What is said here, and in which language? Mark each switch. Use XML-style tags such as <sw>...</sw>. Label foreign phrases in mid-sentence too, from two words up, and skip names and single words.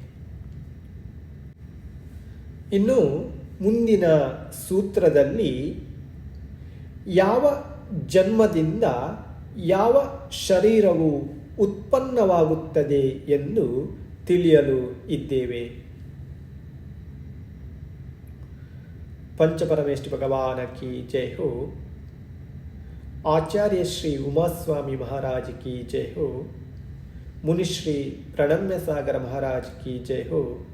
<kn>ಇನ್ನು ಮುಂದಿನ ಸೂತ್ರದಲ್ಲಿ ಯಾವ ಜನ್ಮದಿಂದ ಯಾವ ಶರೀರವು ಉತ್ಪನ್ನವಾಗುತ್ತದೆ ಎಂದು ತಿಳಿಯಲು ಇದ್ದೇವೆ.</kn> <hi>पंचपरमेष्ठ भगवान की जय हो. आचार्य श्री उमास्वामी महाराज की जय हो. मुनिश्री प्रणम्य सागर महाराज की जय हो.</hi>